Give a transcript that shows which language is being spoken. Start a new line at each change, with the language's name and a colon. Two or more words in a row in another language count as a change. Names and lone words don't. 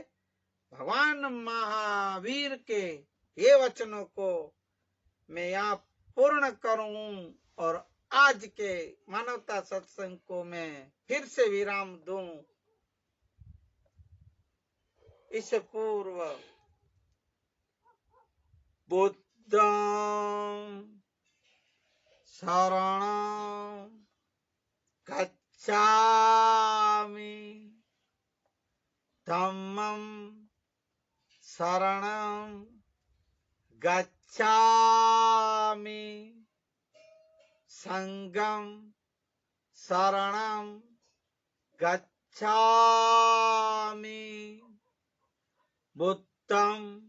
Hindi: भगवान महावीर के ये वचनों को मैं यहाँ पूर्ण करूं और आज के मानवता सत्संग को मैं फिर से विराम दूं। इससे पूर्व
Pali: बुद्धं शरणं गच्छामि, धम्मं शरणं गच्छामि, संघं शरणं गच्छामि, बुद्धं